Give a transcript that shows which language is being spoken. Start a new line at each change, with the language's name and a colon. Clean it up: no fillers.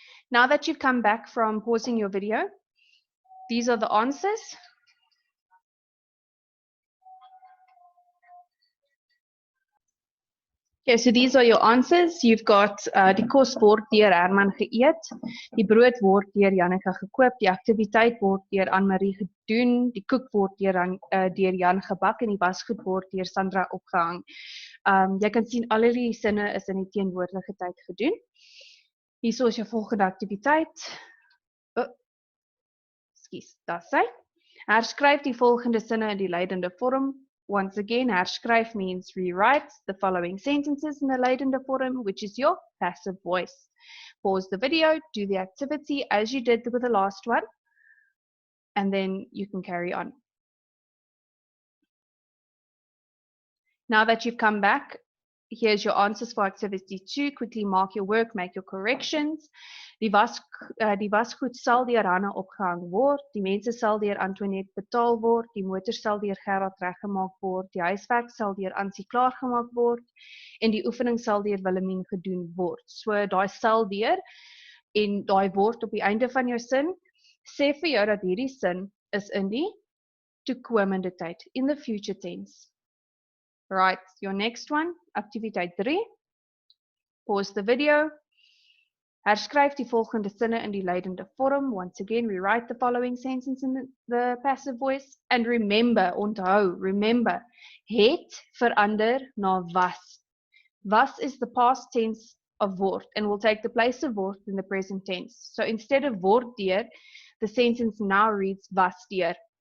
English: Now that you've come back from pausing your video, these are the answers. Okay, so these are your answers. You've got
Afrikaans: die kos word deur Herman geëet, die brood word deur Janneke gekoop, die aktiwiteit word deur Anne-Marie gedoen, die koek word deur Jan gebak en die wasgoed word deur Sandra opgehang. Jy kan sien al die sinne is in die teenwoordige tyd gedoen. Hierso is jou volgende aktiwiteit. Ekskuus, daar sy. Herskryf die volgende sinne in die lydende vorm.
English: Once again, herskryf means rewrite the following sentences in the lydende vorm, which is your passive voice. Pause the video, do the activity as you did with the last one, and then you can carry on. Now that you've come back, here's your answers for activity 2. Quickly mark your work, make your corrections.
Afrikaans: Die wasgoed sal deur Hanna opgehang word, die mense sal deur Antoinette betaal word, die motor sal deur Gerard reggemaak word, die huiswerk sal deur Ansie klaargemaak word en die oefening sal deur Willemien gedoen word. So daai sal deur en daai word op die einde van jou sin sê vir jou dat hierdie sin is in die toekomende tyd,
English: in the future tense. Right, your next one, activiteit 3. Pause the video.
Afrikaans: Herskryf die volgende sinne in die lydende vorm.
English: Once again, rewrite the following sentence in the passive voice. And remember,
Afrikaans: onthou,
English: remember,
Afrikaans: het verander na was.
English: Was is the past tense of word and will take the place of word in the present tense. So instead of word deur, the sentence now reads was deur.